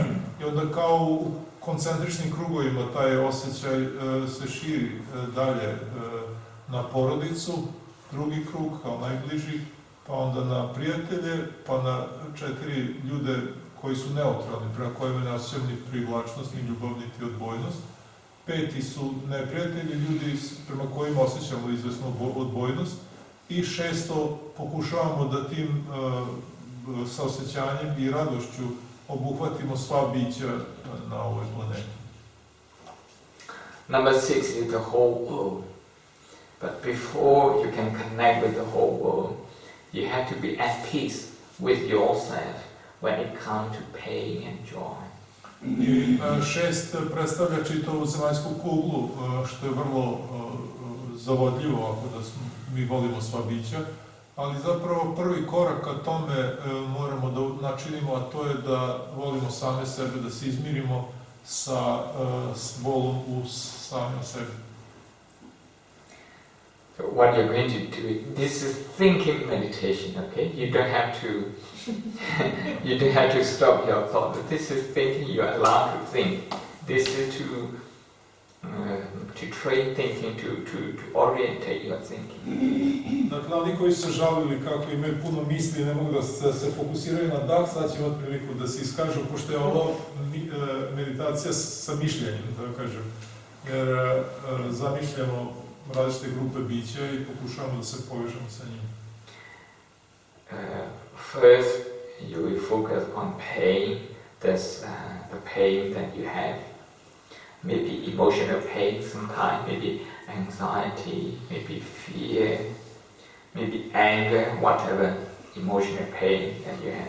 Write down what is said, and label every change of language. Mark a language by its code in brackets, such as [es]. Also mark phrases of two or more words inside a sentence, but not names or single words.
[bs] I onda kao u koncentričnim krugovima taj osjećaj se širi dalje na porodicu, drugi krug kao najbliži, pa onda na prijatelje, pa na 4 ljude koji su neutralni, prema kojima ne osjećamo ni privlačnost, ni ljubav, niti odbojnost. 5 su neprijatelji, ljudi prema kojima osjećamo izvesnu odbojnost. I 6 pokušavamo da tim saosjećanjem i radošću obuhvatimo sva bića na ovoj planeti. [en] Number 6 is the whole world. But before you can connect with the whole world, you have to be at peace with yourself when it comes to pain and joy. [bs] I 6 predstavlja čitavu zemaljsku kuglu, što je vrlo zavodljivo ako da mi volimo sva bića, ali zapravo prvi korak ka tome moramo da načinimo, a to je da volimo same sebe, da se izmirimo sa bolom u samim sebi. [en] So what you're going to do, this is thinking meditation, okay? You don't have to stop your thought. This is thinking, you are allowed to think. This is to train thinking, to orientate your thinking. [bs] Dakle, oni koji su žalili kako imaju puno misli i ne mogu da se fokusiraju na dah, sad će imati priliku da se iskažu, pošto je ovo meditacija sa mišljenjem, da kažem. Jer zamišljamo različite grupe bića i pokušavamo da se povežemo sa njim. [en] First, you will focus on pain. That's the pain that you have. Maybe emotional pain sometimes, maybe anxiety, maybe fear, maybe anger, whatever emotional pain that you have.